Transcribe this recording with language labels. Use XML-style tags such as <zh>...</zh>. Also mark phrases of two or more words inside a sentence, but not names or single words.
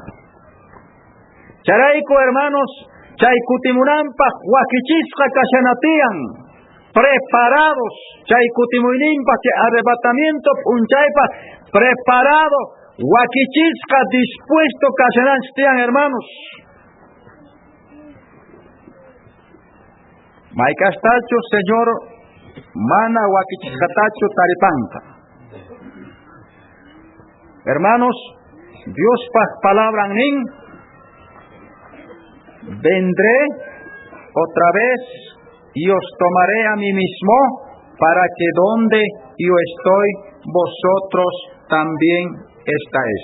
<qu>Charayku hermanos, chay kutimunanpaq wakichisqa kashanatiyan, preparados, chay kutimuyninpaq chay arrebatamiento punchaypaq preparado, wakichisqa dispuesto kashananchik tiyan hermanos. Maykastachu Señor mana wakichisqatachu taripanqa.</qu> <es>Hermanos, Dios palabra nin, vendré otra vez y os tomaré a mí mismo para que donde yo estoy vosotros también estáis.</es>